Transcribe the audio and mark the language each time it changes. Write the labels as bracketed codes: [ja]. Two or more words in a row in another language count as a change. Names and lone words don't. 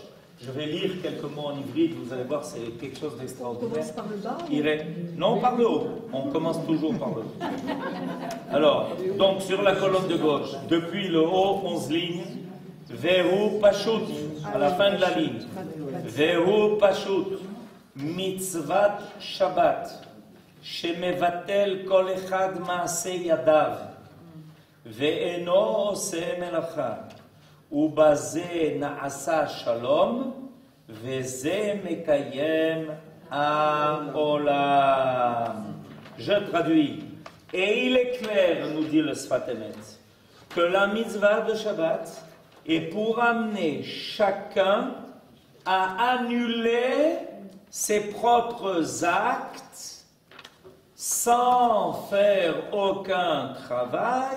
[fr] Je vais lire quelques mots en ivrite, vous allez voir, c'est quelque chose d'extraordinaire. On commence par le bas? Non, par le haut. On commence toujours par le haut. Alors, donc sur la colonne de gauche, depuis le haut, 11 lignes, [he] והוא פשוט, [fr] à la fin de la ligne. [he] והוא פשוט, מצות שבת, שמבטל כל אחד מעשה ידיו, ואינו עושה מלאכה. ובזה נעשה שלום, וזה מקיים העולם. [fr] Je traduis. Et il est clair, nous dit le Sfat Emet, que la mitzvah de Shabbat est pour amener chacun à annuler ses propres actes sans faire aucun travail.